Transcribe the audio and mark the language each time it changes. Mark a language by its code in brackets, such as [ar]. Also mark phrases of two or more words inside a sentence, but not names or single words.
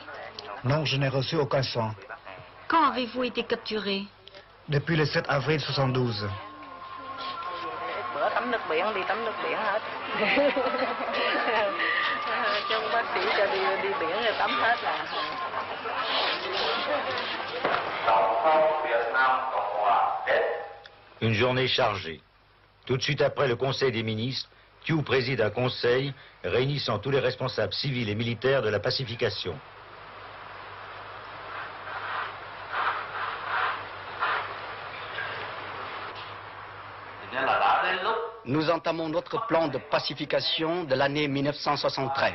[fr] Non, je n'ai reçu aucun soin. Quand avez-vous été capturé? Depuis le 7 avril 72. [vi] Tắm nước biển đi tắm nước biển hết. Trong bác sĩ cho đi biển rồi tắm hết là. [fr] Une journée chargée. Tout de suite après le Conseil des ministres, Thieu préside un conseil réunissant tous les responsables civils et militaires de la pacification. Nous entamons notre plan de pacification de l'année 1973.